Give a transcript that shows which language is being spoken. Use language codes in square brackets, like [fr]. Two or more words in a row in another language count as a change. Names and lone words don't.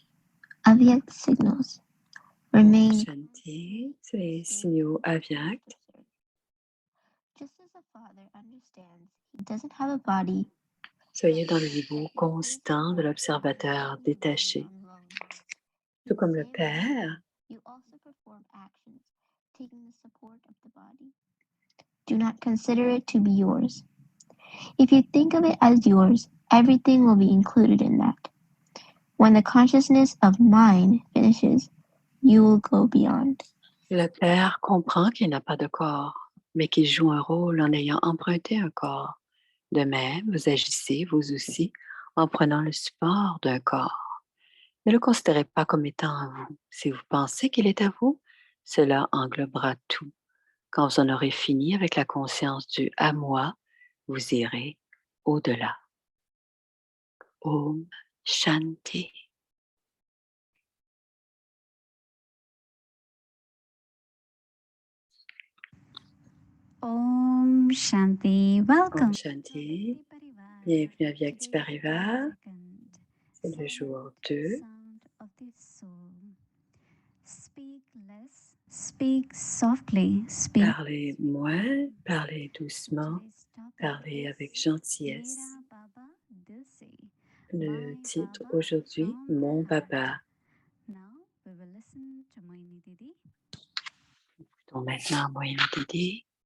[en] Avyakt signals remain. Shanti, [fr] c'est les signaux Avyakt. [en] Just as a father understands he doesn't have a body. [fr] Soyez dans le niveau constant de l'observateur détaché. Tout comme le Père [en] You also perform actions, taking the support of the body. Do not consider it to be yours. If you think of it as yours, everything will be included in that. When the consciousness of mine finishes, you will go beyond. [fr] Le père comprend qu'il n'a pas de corps, mais qu'il joue un rôle en ayant emprunté un corps. De même, vous agissez, vous aussi, en prenant le support d'un corps. Ne le considérez pas comme étant à vous. Si vous pensez qu'il est à vous, cela englobera tout. Quand vous en aurez fini avec la conscience du à moi, vous irez au-delà. [hi] ओम शांति. ओम शांति. Welcome. ओम शांति. [fr] Bienvenue à Vyakti Parivar. C'est le jour 2. [en] Speak less, speak softly, speak. [fr] Parlez moins, parlez doucement, parlez avec gentillesse. Le titre aujourd'hui, Mon Baba. Donc maintenant, Moyenne Didi.